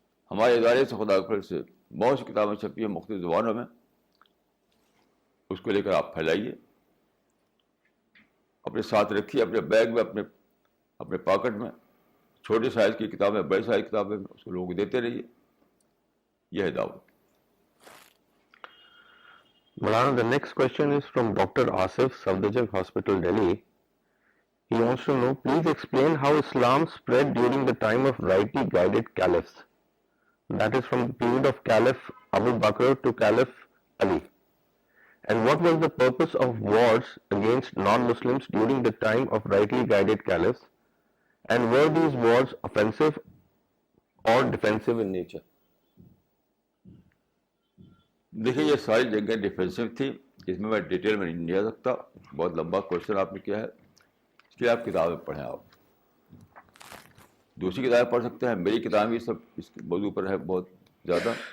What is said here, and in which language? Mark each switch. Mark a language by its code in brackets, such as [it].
[ur] ہمارے ادارے سے خدا کے فضل سے بہت سی کتابیں چھپی ہیں مختلف زبانوں میں. اس کو لے کر آپ پھیلائیے, اپنے ساتھ رکھیے, اپنے بیگ میں, اپنے پاکٹ میں. چھوٹے سائز کی کتابیں, بڑے سائز کی کتابیں اس کو لوگوں کو دیتے رہیے. یہ ہے دعوت. [en] Maulana, the next question is from Dr. Asif, Safdarjung Hospital, Delhi. He wants to know, please explain how Islam spread during the time of rightly guided caliphs. That is from the period of Caliph Abu Bakr to Caliph Ali. And what was the purpose of wars against non-Muslims during the time of rightly guided caliphs? And were these wars offensive or defensive in nature? [ur] دیکھیے یہ ساری جنگیں defensive تھی, جس میں detail میں نہیں جا سکتا. بہت لمبا کوشچن آپ نے کیا ہے, اس لیے آپ کتابیں پڑھیں. آپ دوسری کتابیں پڑھ سکتے ہیں, میری کتابیں بھی سب اس موضوع پر ہے بہت زیادہ.